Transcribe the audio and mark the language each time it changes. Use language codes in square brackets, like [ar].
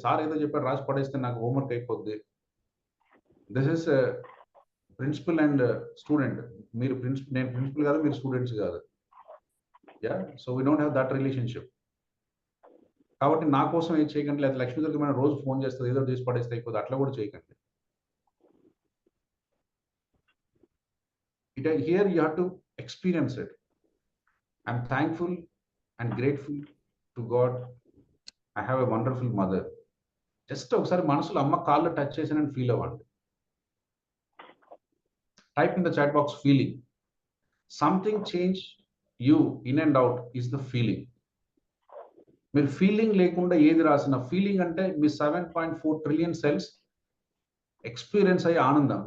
[te] Sir ఏదో చెప్పారు రాసి పడేస్తే నాకు హోంవర్క్ అయిపోద్ది. [en] This is principal and student. [te] మీరు నేను ప్రిన్సిపల్ కాదు, మీరు స్టూడెంట్స్ కాదు. Yeah, [en] So we don't have that relationship. [te] కాబట్టి నా కోసం ఏం చేయకండి, లేదా లక్ష్మీ దుర్గమైన రోజు ఫోన్ చేస్తుంది, ఏదో చేసి పడేస్తే అయిపోతుంది, అట్లా కూడా చేయకండి. [en] here you have to experience it. I'm thankful and grateful to God. I have a wonderful mother. [te] Just ఒకసారి మనసులో అమ్మ కాళ్ళు టచ్ చేసానని ఫీల్ అవ్వండి. [en] Type in the chat box feeling. Something change you in and out is the feeling. [te] మీరు feeling లేకుండా ఏది రాసిన, feeling అంటే మీ 7.4 ట్రిలియన్ సెల్స్ ఎక్స్పీరియన్స్ అయ్యే ఆనందం.